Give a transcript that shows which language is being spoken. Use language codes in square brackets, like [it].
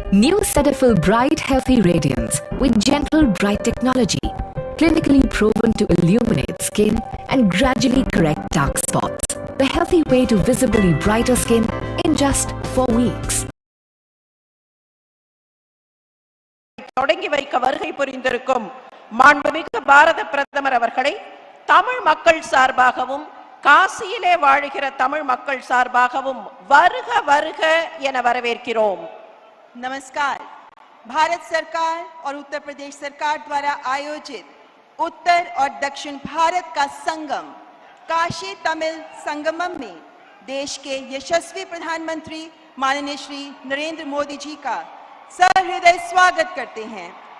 [en] New Cetaphil Bright Healthy Radiance with gentle bright technology, clinically proven to illuminate skin and gradually correct dark spots. The healthy way to visibly brighter skin in just 4 weeks. [ta] தொடங்கி வைக்க வருகை புரிந்திருக்கும் மாண்புமிகு பாரத பிரதமர் அவர்களை தமிழ் மக்கள் சார்பாகவும் காசியிலே வாழுகிற தமிழ் மக்கள் சார்பாகவும் வருக வருக என வரவேற்கிறோம். [hi] नमस्कार। भारत सरकार और उत्तर प्रदेश सरकार द्वारा आयोजित उत्तर और दक्षिण भारत का संगम काशी तमिल संगमम में देश के यशस्वी प्रधानमंत्री माननीय श्री नरेंद्र मोदी जी का सहृदय स्वागत करते हैं।